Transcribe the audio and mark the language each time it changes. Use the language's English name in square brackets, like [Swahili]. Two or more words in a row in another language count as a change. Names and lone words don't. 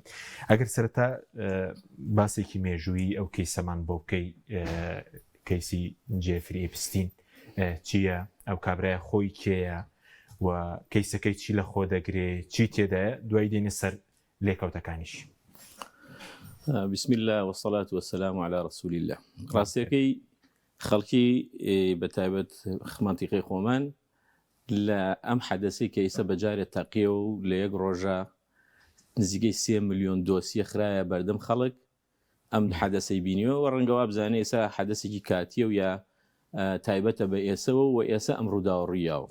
[Central Kurdish] ئەگەر سەرەتا باسێکی مێژووی ئەو کەیسەمان بۆ بکەی کەیسی جێفری ئێپستین چییە؟ ئەو کابرایە خۆی کێیە و کەیسەکەی چی لە خۆ دەگرێ چی تێدایە دوای دێنە سەر لێکەوتەکانیش. [Arabic] بسم الله والصلاة والسلام على رسول الله. [Central Kurdish] ڕاستیەکەی خەڵکی بەتایبەت منتیقەی خۆمان لە ئەم حەدەسەی کەیسە بەجارێت تەقیە و لە یەک ڕۆژە نزیکەی 3 ملیۆن دۆسیە خرایە بەردەم خەڵک ئەم حەدەسەی بینیەوە و ڕەنگەوە بزانێ ئێستا حەدەسێکی کاتیە و یا تایبەتە بە ئێسەوە و ئێستا ئەم ڕووداوە ڕیاوە.